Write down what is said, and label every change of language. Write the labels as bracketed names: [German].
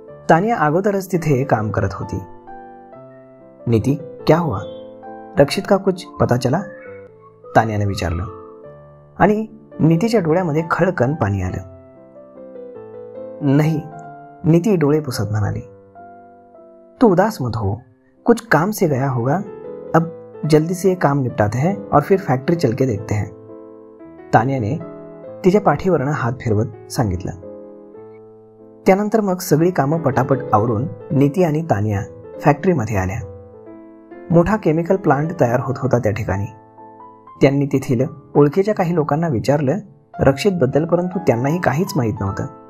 [Marathi] तानिया अगोदरच तिथे काम करत होती. [Hindi] नीती, क्या हुआ, रक्षित का कुछ पता चला, [Marathi] तानियाने विचारलं. आणि नीतीच्या डोळ्यामध्ये खळकन पाणी आलं. [Hindi] नहीं, [Marathi] नीती डोळे पुसत म्हणाली. [Hindi] तू उदास मत हो, कुछ काम से गया होगा, अब जल्दी से ये काम निपटाते हैं और फिर फैक्ट्री चल के देखते हैं, [Marathi] तानियाने तिच्या पाठीवरनं हात फिरवत सांगितलं. त्यानंतर मग सगळी कामं पटापट आवरून नीती आणि तानिया फॅक्टरीमध्ये आल्या. मोठा केमिकल प्लांट तयार होत होता त्या ठिकाणी. त्यांनी तेथील ओळखीच्या काही लोकांना विचारलं रक्षितबद्दल, परंतु त्यांनाही काहीच माहीत नव्हतं.